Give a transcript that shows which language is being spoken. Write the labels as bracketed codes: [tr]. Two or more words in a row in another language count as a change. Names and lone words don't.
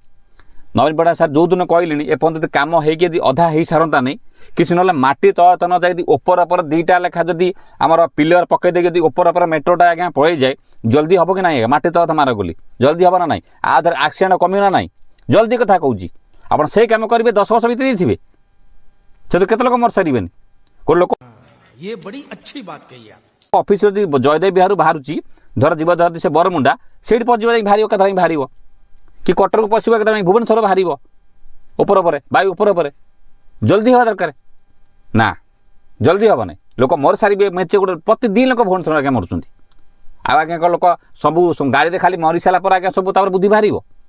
[or] ନବୀନ ପଟ୍ଟନାୟକ ସାର୍ ଯେଉଁଦିନ କହିଲେଣି ଏପର୍ଯ୍ୟନ୍ତ ଯଦି କାମ ହେଇକି ଯଦି ଅଧା ହେଇସାରନ୍ତା ନାହିଁ, କିଛି ନହେଲେ ମାଟି ତଳ ନ ଯାଇ ଯଦି ଉପର ଦୁଇଟା ଲେଖା ଯଦି ଆମର ପିଲର ପକେଇ ଦେଇକି ଯଦି ଉପର ମେଟ୍ରୋଟା ଆଜ୍ଞା ପଳେଇଯାଏ, ଜଲ୍ଦି ହେବ କି ନାହିଁ ଆଜ୍ଞା? ମାଟି ତଳ ମାର ବୋଲି ଜଲ୍ଦି ହେବ ନା ନାହିଁ? ଧର ଆକ୍ସିଡେଣ୍ଟ କମିବ ନା ନାହିଁ? ଜଲ୍ଦି କଥା କହୁଛି। ଆପଣ ସେଇ କାମ କରିବେ 10 ବର୍ଷ ଭିତରେ ଦେଇଥିବେ, ସେଠୁ କେତେ ଲୋକ ମରିସାରିବେନି। ଗୋଟେ ଲୋକ [hi] ये बड़ी अच्छी बात कही आप। [or] ଅଫିସ ଯଦି ଜୟଦେବ ବିହାରରୁ ବାହାରୁଛି, ଧର ଯିବ ଯଦି ସେ ବରମୁଣ୍ଡା, ସେଇଠି ପହଞ୍ଚିବ ଯାଇ ବାହାରିବ, କେତେବେଳେ ବାହାରିବ କି କଟକକୁ ପଶିବ, କେତେବେଳେ ଭୁବନେଶ୍ୱର ବାହାରିବ ଉପରେ ବାୟୁ ଉପରେ। ଜଲ୍ଦି ହେବା ଦରକାର ନା, ଜଲ୍ଦି ହେବ ନାହିଁ। ଲୋକ ମରିସାରିବେ ମେଞ୍ଚେ, ଗୋଟେ ପ୍ରତିଦିନ ଲୋକ ଭୁବନେଶ୍ୱର ଆଜ୍ଞା ମରୁଛନ୍ତି। ଆଉ ଆଜ୍ଞା ଲୋକ ସବୁ ଗାଡ଼ିରେ ଖାଲି ମରିସାରିଲା ପରେ ଆଜ୍ଞା ସବୁ ତାପରେ ବୁଦ୍ଧି ବାହାରିବ।